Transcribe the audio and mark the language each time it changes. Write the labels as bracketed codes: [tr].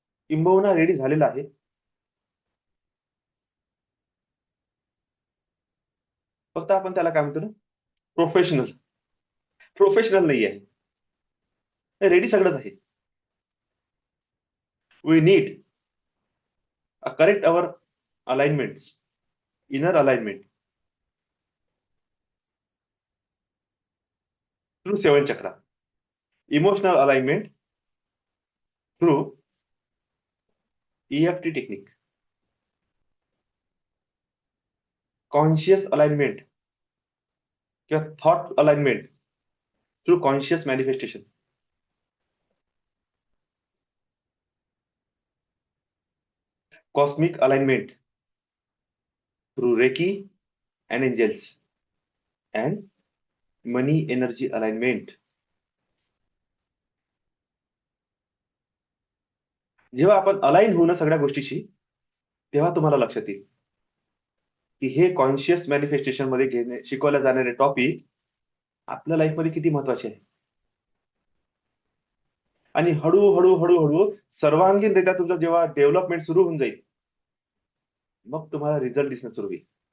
[mr] किंबहुना रेडी झालेला आहे. फक्त आपण त्याला काय म्हणतो ना, प्रोफेशनल. प्रोफेशनल नाही आहे, रेडी सगळंच आहे. [en] we need correct our alignments, inner alignment through 7 chakra, emotional alignment through EFT technique, conscious alignment [mr] किंवा [en] Thought alignment through conscious manifestation, cosmic alignment through reiki and angels, and money energy alignment. [mr] जेव्हा आपण align होऊ ना सगळ्या गोष्टीशी, तेव्हा तुम्हाला लक्षात येईल की हे कॉन्शियस मॅनिफेस्टेशन मध्ये शिकवल्या जाणारे टॉपिक आपल्या लाईफमध्ये किती महत्वाचे आहे. आणि हळूहळू हळूहळू सर्वांगीणरित्या तुमचं जेव्हा डेव्हलपमेंट सुरू होऊन जाईल, मग तुम्हाला रिझल्ट दिसणं सुरू होईल.